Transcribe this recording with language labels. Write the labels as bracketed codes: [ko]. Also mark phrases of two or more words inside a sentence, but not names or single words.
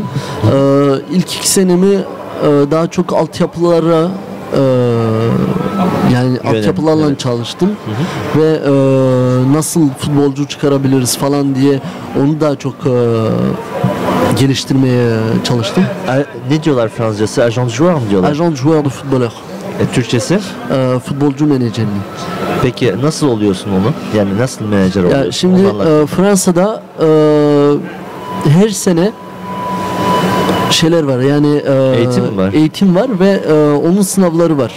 [tr] İlk 2 senemi daha çok altyapılara yani altyapılarla evet. çalıştım ve nasıl futbolcu çıkarabiliriz falan diye onu daha çok geliştirmeye çalıştım. Ne diyorlar Fransızcası? [fr] Agent joueur [tr] mu diyorlar? [fr] Agent joueur de footballeur. [tr] Türkçesi? Futbolcu menajerliği. Peki nasıl oluyorsun onu? Yani nasıl menajer oluyorsun? Ya şimdi Onu anlat. Fransa'da her sene şeyler var, yani Eğitim mi var? eğitim var ve onun sınavları var.